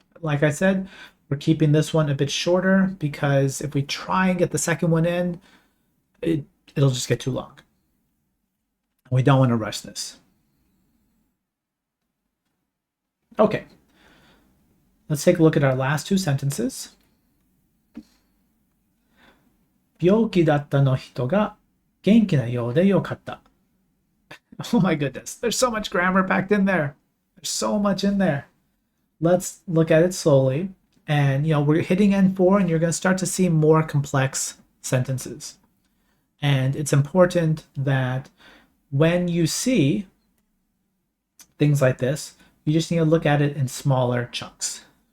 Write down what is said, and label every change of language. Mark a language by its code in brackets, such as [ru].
[en] Like I said, we're keeping this one a bit shorter because if we try and get the second one in, it'll just get too long. We don't want to rush this. Okay, let's take a look at our last two sentences. [ja] 病気だったの人が元気なようでよかった. [en] Oh my goodness, there's so much grammar packed in there. There's so much in there. Let's look at it slowly. And, we're hitting N4 and you're going to start to see more complex sentences. And it's important that when you see things like this, you just need to look at it in smaller chunks.